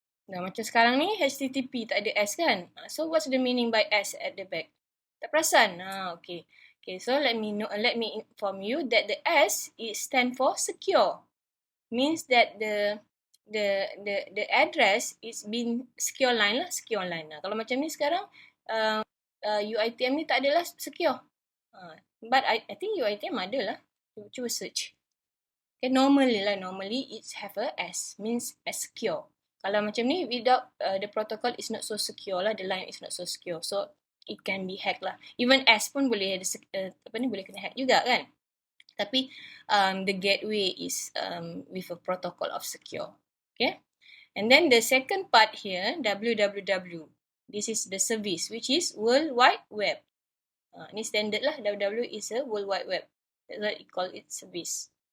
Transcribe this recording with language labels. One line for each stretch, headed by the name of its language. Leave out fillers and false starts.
Malay: Nah, macam sekarang ni HTTP tak ada S kan?
English: So what's the meaning by S at the back?
Malay: Tak perasan? Okay.
English: Okay, so let me inform you that the S is stand for secure. Means that the address is been secure line lah, secure line lah.
Malay: Kalau macam ni sekarang UiTM ni tak adalah secure.
English: But I think UiTM
Malay: ada lah. Cuba
English: search. Okay, normally it's have a S, means as secure.
Malay: Kalau macam ni
English: without the protocol is not so secure lah, the line is not so secure. So it can be hacked lah.
Malay: Even S pun boleh boleh kena hack juga kan.
English: Tapi the gateway is with a protocol of secure. Okay. And then the second part here, www. This is the service, which is World Wide Web.
Malay: Ni standard lah,
English: www is a World Wide Web. That's why it call it service.